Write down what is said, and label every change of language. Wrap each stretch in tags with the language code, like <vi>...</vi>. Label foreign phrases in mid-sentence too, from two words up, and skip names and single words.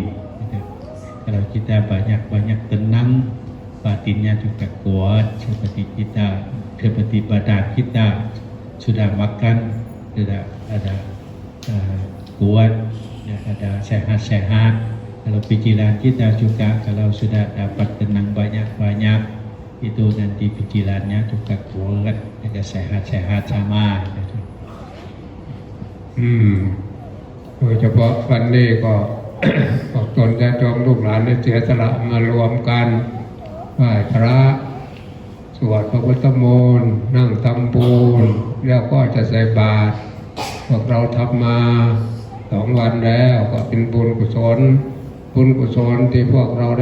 <id>Kalau kita banyak tenang batinnya juga kuat seperti badan kita sudah makan sudah ada kuat ada sehat-sehat. Kalau pikiran kita juga kalau sudah dapat tenang banyak-banyak itu nanti pikirannya juga kuat ada sehat-sehat sama.</id> <th>โดยเฉพาะวันนี้ก็ ตนญาติโยมลูกหลานได้เสียสละมารวมกันไหว้พระสวดพระพุทธมนต์นั่งทำบุญแล้วก็จะใส่บาตรพวกเราทำมา2 วันแล้วก็เป็นบุญกุศลที่พวกเราได้</th>